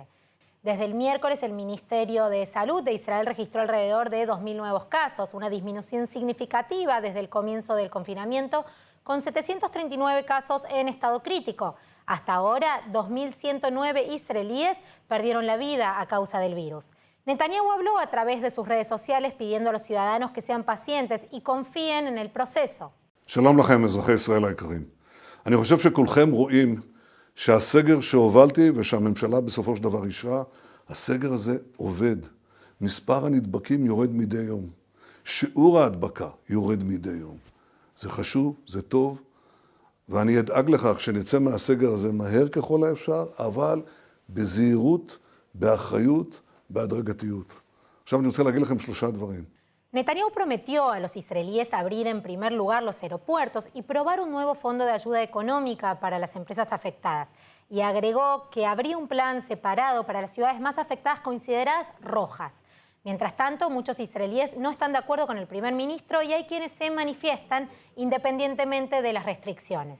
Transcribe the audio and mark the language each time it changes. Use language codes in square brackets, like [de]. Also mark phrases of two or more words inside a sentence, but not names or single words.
[es] Desde el miércoles, el Ministerio de Salud de Israel registró alrededor de 2.000 nuevos casos, una disminución significativa desde el comienzo del confinamiento, con 739 casos en estado crítico. Hasta ahora, 2.109 israelíes perdieron la vida a causa del virus. Netanyahu habló a través de sus redes sociales pidiendo a los ciudadanos que sean pacientes y confíen en el proceso. [he] שלום לכם, אזרחי ישראל היקרים. אני חושב שכולכם רואים שהסגר שהובלתי ושהממשלה בסופו של דבר אישרה, הסגר הזה עובד. מספר הנדבקים יורד מדי יום. שיעור ההדבקה יורד מדי יום. זה חשוב, זה טוב, ואני אדאג לכך שנצא מהסגר הזה מהר ככל האפשר, אבל בזהירות, באחריות, בהדרגתיות. עכשיו אני רוצה להגיד לכם 3 דברים. [es] Netanyahu prometió a los israelíes abrir en primer lugar los aeropuertos y probar un nuevo fondo de ayuda económica para las empresas afectadas. Y agregó que habría un plan separado para las ciudades más afectadas consideradas rojas. Mientras tanto, muchos israelíes no están de acuerdo con el primer ministro y hay quienes se manifiestan independientemente de las restricciones.